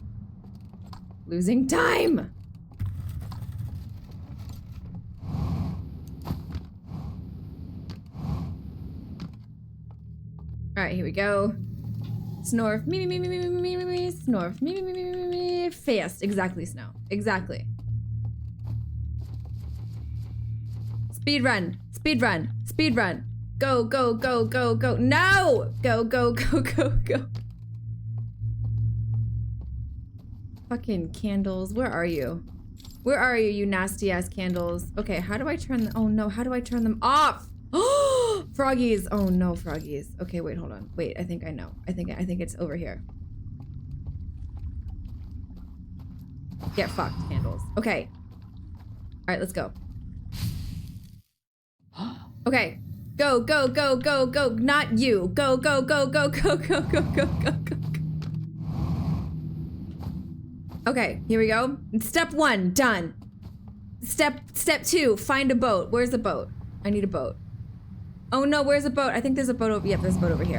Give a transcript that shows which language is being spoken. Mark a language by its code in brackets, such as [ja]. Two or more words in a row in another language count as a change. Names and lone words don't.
[en] Losing time! Alright, here we go. Snorf, me, snorf, me, fast. Exactly, Snow. Exactly. Speed run, speed run, speed run. Go, go, go, go, go. No! Go, go, go, go, go. Fucking candles, where are you? Where are you, you nasty ass candles? Okay, how do I turn them? Oh no, how do I turn them off? Oh, froggies. Oh no, froggies. Okay, wait, hold on. Wait, I think I know. I think it's over here. Get fucked, candles. Okay. All right, let's go. Okay. Go, go, go, go, go. Not you. Go, go, go, go, go, go, go, go, go, go. Okay, here we go. Step 1, done. Step 2, find a boat. Where's the boat? I need a boat. Oh no, where's the boat? I think there's a boat over, yep, there's a boat over here.